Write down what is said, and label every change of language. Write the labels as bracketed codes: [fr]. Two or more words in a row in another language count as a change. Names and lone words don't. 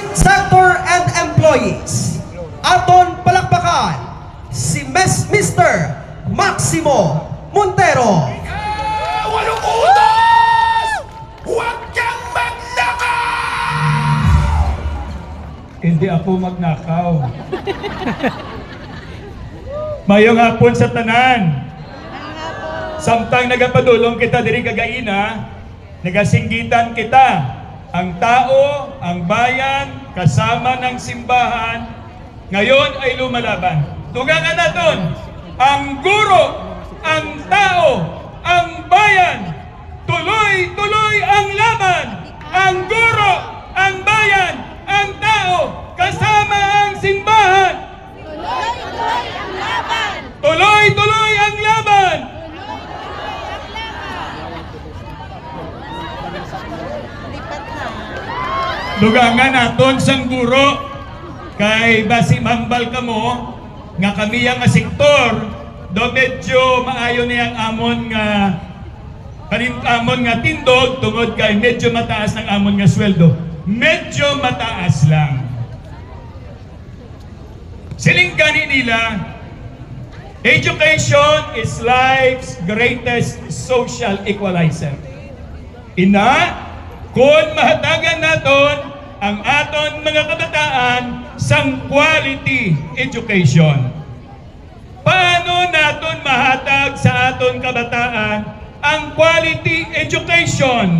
[en] sector and employees. [hil] Aton palakpakan si Mr. Maximo Montero. [tl] Walong utos! Huwag kang magnakaw! Hindi ako magnakaw. [hil] Mayong hapon sa tanan. Samtang nagapadulong kita diri kagaina, nagasinggitan kita. [tl] Ang tao, ang bayan, kasama ng simbahan, ngayon ay lumalaban. Tugangan natin, ang guro, ang tao, ang bayan, tuloy-tuloy ang laban. Ang guro, ang bayan, ang tao, kasama ang simbahan. Tuloy-tuloy ang laban! Tuloy-tuloy ang laban. [hil] Lugangan naton sang guro kay basi mambal kamo nga kami nga sektor do medyo maayo niyang amon nga amon nga tindog tungod kay medyo mataas ng amon nga sweldo. Medyo mataas lang. Siling gani nila, [en] education is life's greatest social equalizer. [hil] Kung mahatagan naton ang aton mga kabataan sang [en] quality education. [hil] Paano naton mahatag sa aton kabataan ang [en] quality education?